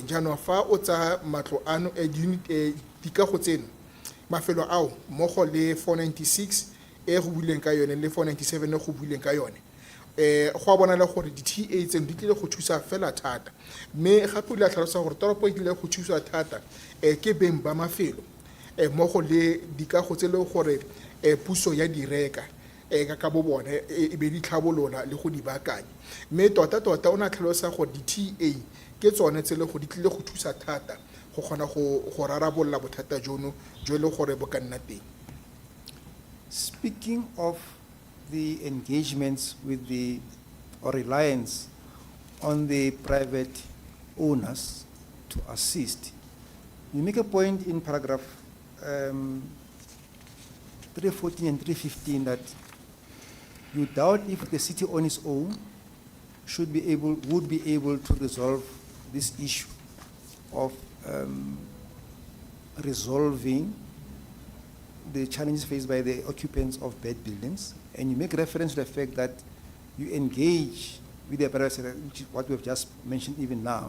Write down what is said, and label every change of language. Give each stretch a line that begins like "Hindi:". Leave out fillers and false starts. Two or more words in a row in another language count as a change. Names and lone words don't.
Tswana: Jaanong fa o tsa matlo ano dikago tseno mafelo ao mmogo le 496 go buileng ka yone le 497 go buileng ka yone go a bona le gore di-TA tseno di tlile go thusa fela thata, mme gape o ile a tlhalosa gore toropo e tlile go thusa thata ke beng ba mafelo mmogo le dikago tse le gore puso ya direka ka bo bone e be di tlhabolola le go di baakanya. Mme tota o na tlhalosa gore di-TA ke tsone tse le go di tlile go thusa thata go kgona go rarabolola bothata jono jo e le gore bo ka nna teng.
English: Speaking of the engagements with or reliance on the private owners to assist, you make a point in paragraph 314 and 315 that you doubt if the city on its own would be able to resolve this issue of resolving the challenges faced by the occupants of bed buildings, and you make reference to the fact that you engage with the private sector, which is what we have just mentioned even now.